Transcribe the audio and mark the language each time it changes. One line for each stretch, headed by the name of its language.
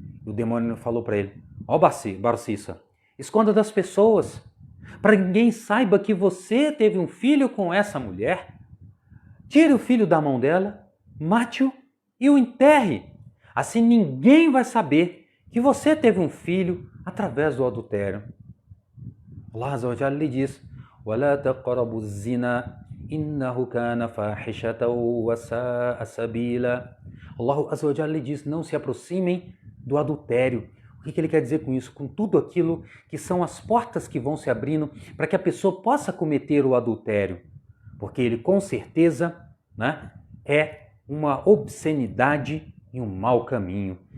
Portuguese: E o demônio falou para ele: ó Barcissa, esconda das pessoas, para que ninguém saiba que você teve um filho com essa mulher. Tire o filho da mão dela, mate-o e o enterre. Assim ninguém vai saber que você teve um filho através do adultério.
Arabic: Allah Azza wa Jalla
Portuguese: lhe diz:
Arabic: وَلَا تَقْرَبُوا الزِّنَا إِنَّهُ كَانَ فَاحِشَةً وَسَاءَ سَبِيلًا.
Portuguese: Allah Azza wa Jalla lhe diz: não se aproximem do adultério. O que ele quer dizer com isso? Com tudo aquilo que são as portas que vão se abrindo para que a pessoa possa cometer o adultério. Porque ele com certeza, né, é uma obscenidade e um mau caminho.